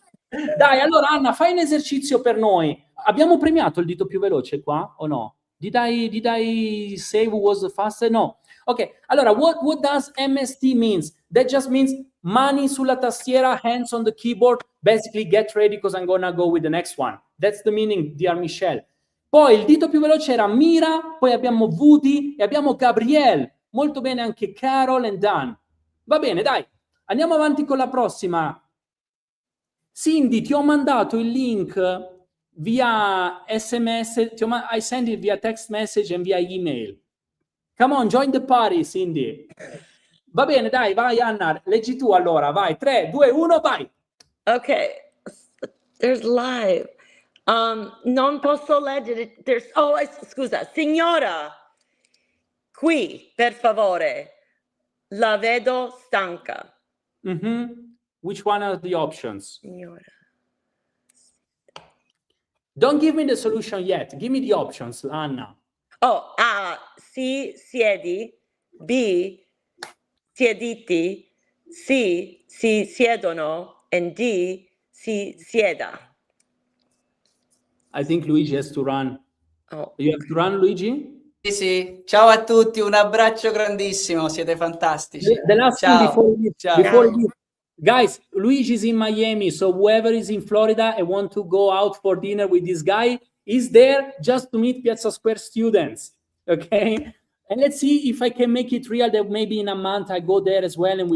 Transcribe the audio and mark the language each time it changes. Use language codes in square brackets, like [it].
[it] Dai, allora Anna, fai un esercizio per noi. Abbiamo premiato il dito più veloce qua o no? [en] Did I say who was the fastest? No. Ok, allora, what does MST means? That just means [it] mani sulla tastiera, [en] hands on the keyboard. Basically, get ready because I'm gonna go with the next one. That's the meaning, dear Michelle. [it] Poi il dito più veloce era Mira, poi abbiamo Woody e abbiamo Gabrielle. Molto bene anche Carol e Dan. Va bene, dai. Andiamo avanti con la prossima. Cindy, ti ho mandato il link via SMS, [en] I send it via text message and via email. Come on, join the party, Cindy. [it] Va bene, dai, vai Anna, leggi tu allora, vai, 3, 2, 1, vai. [en] Okay, there's live. [it] Non posso leggere. Scusa, signora, qui, per favore. La vedo stanca. Mm-hmm. [en] Which one are the options? [it] Signora. [en] Don't give me the solution yet. Give me the options, Anna. [it] Oh, A, si siedi. B, siediti. C, si siedono. And D, si sieda. [en] I think Luigi has to run. Oh. You have to run, Luigi? [it] Sì. Ciao a tutti, un abbraccio grandissimo, siete fantastici. [en] The last thing before we guys, Luigi's in Miami, so whoever is in Florida and want to go out for dinner with this guy is there just to meet Piazza Square students, okay? And let's see if I can make it real that maybe in a month I go there as well and we